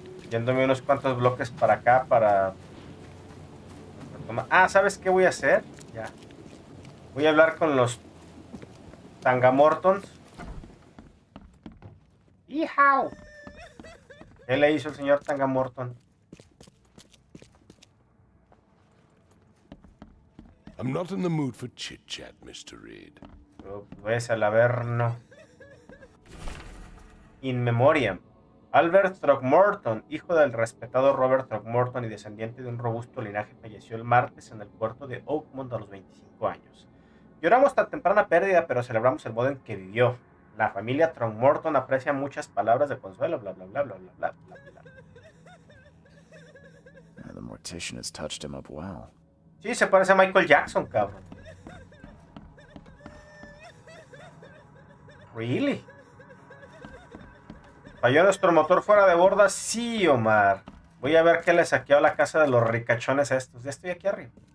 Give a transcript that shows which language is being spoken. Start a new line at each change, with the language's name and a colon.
Spanish: Yéndome unos cuantos bloques para acá para... Ah, ¿sabes qué voy a hacer? Ya. Voy a hablar con los Tangamortons. ¡Hijo! ¿Qué le hizo el señor Tangamorton?
English: I'm not in the mood for chit-chat, Mr. Reed.
Spanish: Pues al Averno. In memoriam. Albert Throckmorton, hijo del respetado Robert Throckmorton y descendiente de un robusto linaje, falleció el martes en el puerto de Oakmont a los 25 años. Lloramos tan temprana pérdida, pero celebramos el modo en que vivió. La familia Throckmorton aprecia muchas palabras de consuelo, bla, bla, bla, bla, bla, bla, bla, bla.
English: The mortician has touched him up well.
Spanish: Sí, se parece a Michael Jackson, cabrón.
English: Really?
Spanish: ¿Falló nuestro motor fuera de borda? Sí, Omar. Voy a ver qué le saqueó a la casa de los ricachones a estos. Ya estoy aquí arriba.